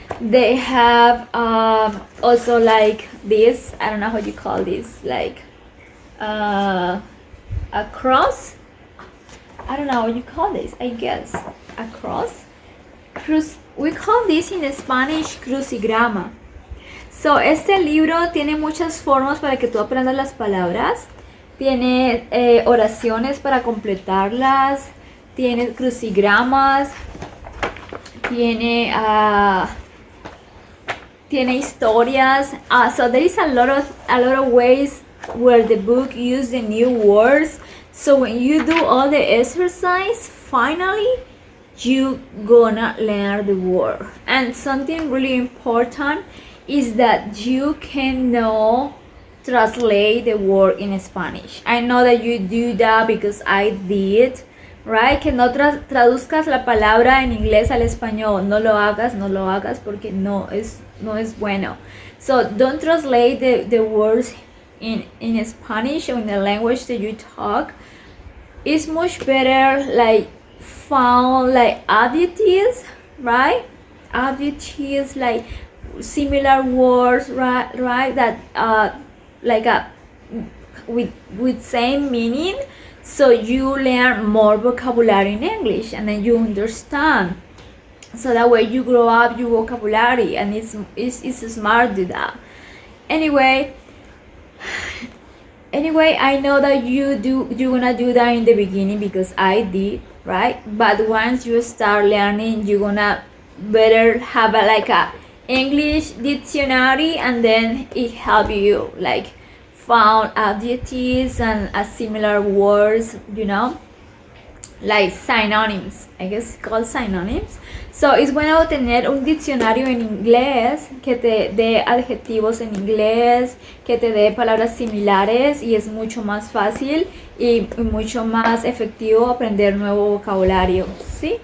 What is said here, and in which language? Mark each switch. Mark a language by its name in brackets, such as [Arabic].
[English] They have also like this, I don't know how you call this, like a cross. I don't know what you call this, I guess a cross. We call this in Spanish crucigrama. [Spanish] So este libro tiene muchas formas para que tú aprendas las palabras. Tiene oraciones para completarlas. Tiene crucigramas. Tiene historias. [English] So there is a lot of ways where the book uses the new words. So when you do all the exercise, finally you gonna learn the word. And something really important is that you can know translate the word in Spanish. I know that you do that because I did, right? [Spanish] Que no traduzcas la palabra en inglés al español. No lo hagas porque no es bueno. [English] So don't translate the words in Spanish or in the language that you talk. It's much better like found like adjectives, right? Adjectives like similar words, right? That like with same meaning, so you learn more vocabulary in English, and then you understand. So that way you grow up your vocabulary, and it's smart to do that. Anyway, I know that you're gonna do that in the beginning because I did, right? But once you start learning, you're gonna better have a English dictionary, and then it help you like found adjectives and similar words, like synonyms, I guess called synonyms. [Spanish] So es bueno tener un diccionario en inglés que te dé adjetivos en inglés, que te dé palabras similares, y es mucho más fácil y mucho más efectivo aprender nuevo vocabulario, ¿sí?